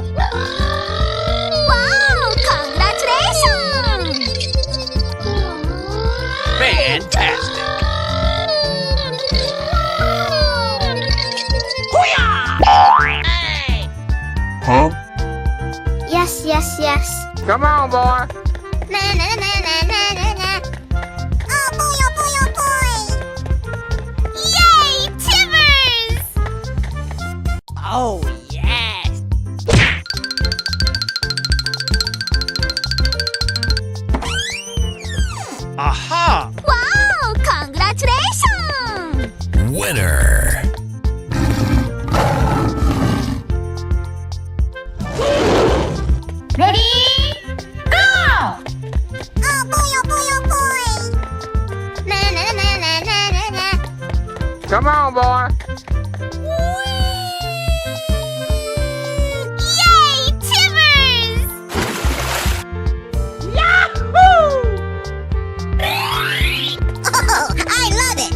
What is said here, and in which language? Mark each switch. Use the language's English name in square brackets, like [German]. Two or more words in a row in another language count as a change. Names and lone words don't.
[English] Wow! Congratulations! Fantastic! Huh? Yes, yes, yes. Come on, boy. Na na na na na na na. Oh boy, oh boy, oh boy. Yay, Timbers! Oh, yes. Aha! Wow! Congratulations! Winner! Ready? Go! Oh boy, oh boy, oh boy. Na na na na na na na. Come on, boy. Yay, Timbers! Oh, I love it!